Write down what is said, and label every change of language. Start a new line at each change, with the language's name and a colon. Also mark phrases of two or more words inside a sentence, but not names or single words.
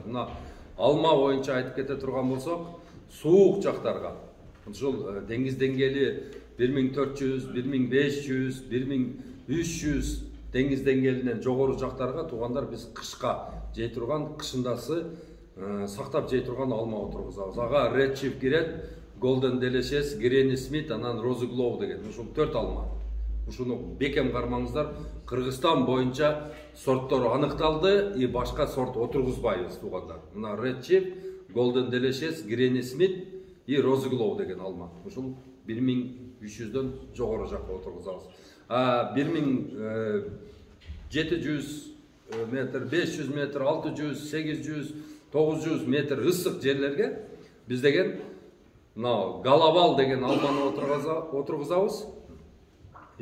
Kyrgyz: Мына алма боюнча айтып кете турган болсок, суук жактарга ушул деңиз деңгээли 1400, 1500, 1300 деңиз деңгээлинен жогору жактарга туугандар биз кышка жей турган, кышындасы сактап жей турган алма отургузабыз. Ага Red Chief кирет, Golden Delicious, Granny Smith, анан Rose Glow деген. Ушул 4 алма. Ушуну бекем кармаңыздар. Кыргызстан боюнча сорттор аныкталды, и башка сорт отургузбайбыз туугандар. Мына Red Chief, Golden Delicious, Granny Smith и Rose Glow деген алма. Ушул 1300дөн жогору жакка отургузабыз. 1700 метр, 500 метр, 600, 800, 900 метр ысык жерлерге биз деген Галабал деген алманы отургузабыз.